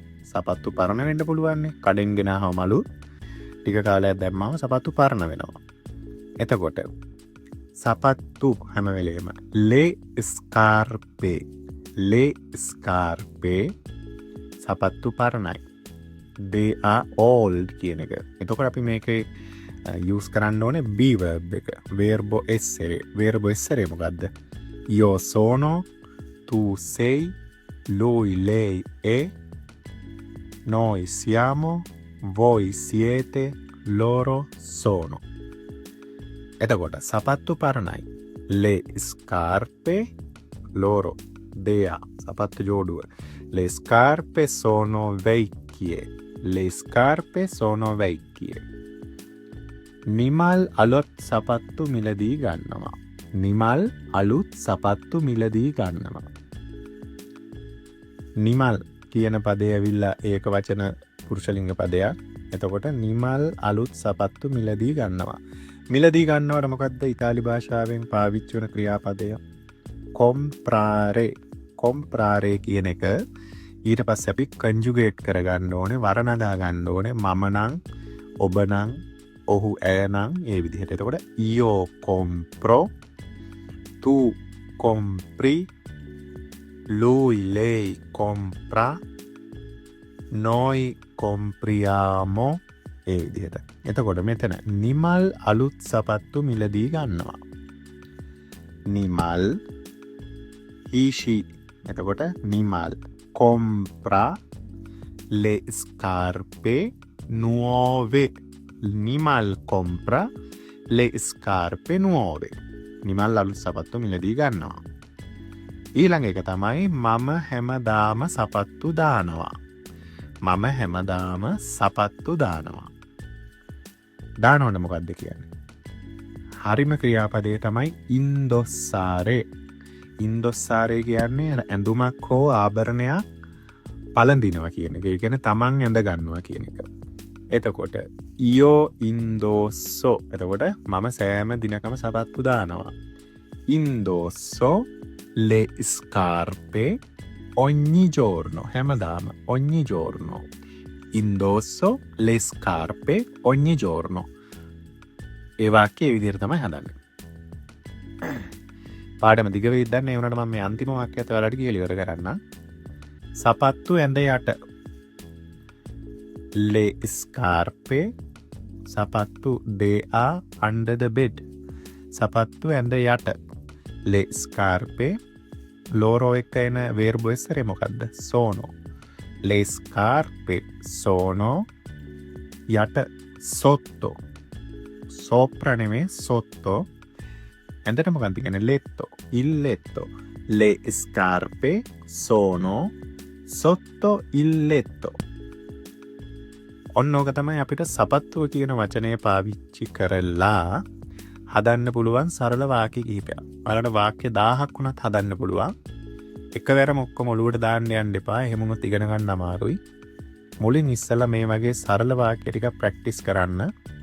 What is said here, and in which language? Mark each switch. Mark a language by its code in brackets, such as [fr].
[si] සපත්තු පරණ වෙන්න පුළුවන්නේ. කඩෙන් ගෙනාවම මලු ටික කාලයක් දැම්මම සපත්තු පරණ වෙනවා. එතකොට සපත්තු හැම වෙලේම ලේ ස්කාර්පේ ලේ ස්කාර්පේ සපත්තු පරණයි. [en] they are old කියන එක. [si] එතකොට අපි මේකේ යූස් කරන්න ඕනේ be verb එක. [it] verbo essere. verbo essere [si] මොකද්ද? [it] io sono, tu sei, lui lei è, noi siamo, voi siete, loro sono. [si] එතකොට සපත්තු පරණයි. [it] le scarpe loro dea [si] සපත්තු ජෝඩුව. [it] le scarpe sono vecchie. le scarpe sono vecchie. [si] Nimal අලුත් සපත්තු මිලදී ගන්නවා. නිමල් අලුත් සපත්තු මිලදී ගන්නවා. නිමල් කියන පදය ඇවිල්ලා ඒක වචන පුරුෂලිංග පදයක්. එතකොට නිමල් අලුත් සපත්තු මිලදී ගන්නවා. මිලදී ගන්නවට මොකද්ද ඉතාලි භාෂාවෙන් පාවිච්චි වන ක්‍රියාපදය? comprare. comprare කියන එක ඊට පස්සේ අපි කන්ජුගේට් කරගන්න ඕනේ, වර්ණදා ගන්න ඕනේ. මම නම්, ඔබ නම්, ඔහු ඇනම් ඒ විදිහට. [it] එතකොට io compro, tu compri, lui lei compra, noi compriamo [si] ඒ විදිහට. එතකොට මෙතන නිමල් අලුත් සපත්තු මිලදී ගන්නවා. නිමල් ඊෂි. [it] එතකොට නිමල් compra le scarpe nuove. නිමල් compra le scarpe nuove. [si] Nimal අලුත් සපත්තු මිලදී ගන්නවා. ඊළඟ එක තමයි මම හැමදාම සපත්තු දානවා. මම හැමදාම සපත්තු දානවා. දානවද මොකක්ද කියන්නේ? හරිම ක්‍රියාපදය තමයි ඉන්දොස්සාරේ. ඉන්දොස්සාරේ කියන්නේ ඇඳුමක් හෝ ආභරණයක් පළඳිනවා කියන එක. ඒ කියන්නේ තමන් ඇඳ ගන්නවා කියන එක. එතකොට [it] io indosso. [si] එතකොට මම සෑම දිනකම සපත්තු දානවා. [it] indosso le scarpe ogni giorno. [si] හැමදාම [it] ogni giorno. indosso le scarpe ogni giorno. [si] ඒ වාක්‍යය විදිහට තමයි හදන්නේ. පාඩම දිග වෙයිද දන්නේ. ඒ වුණාට මම මේ අන්තිම වාක්‍යයත් ඔයාලට කියලා ඉවර කරන්න. සපත්තු ඇඳ යට. [it] le scarpe. [en] සපත්තු they are under the bed. [si] සපත්තු ඇඳ යට. [it] le scarpe. [si] ලෝරෝ එක එන verbo essere මොකද්ද? [it] sono. le scarpe sono [si] යට [it] sotto. sopra [si] නෙමෙයි [it] sotto. [si] ඇඳට මොකක්ද කියන්නේ? [it] letto. il letto. le scarpe sono sotto il letto. [si] ඔන්න ඕක තමයි අපිට සපත්තුව කියන වචනය පාවිච්චි කරලා හදන්න පුළුවන් සරල වාක්‍ය කිහිපයක්. බලන්න වාක්‍ය 1000ක් වුණත් හදන්න පුළුවන්. එකවරම ඔක්කොම ඔලුවට දාන්න යන්න එපා. එහෙම වුණොත් ඉගෙන ගන්න අමාරුයි. මුලින් ඉස්සලා මේ වගේ සරල වාක්‍ය ටික ප්‍රැක්ටිස් කරන්න.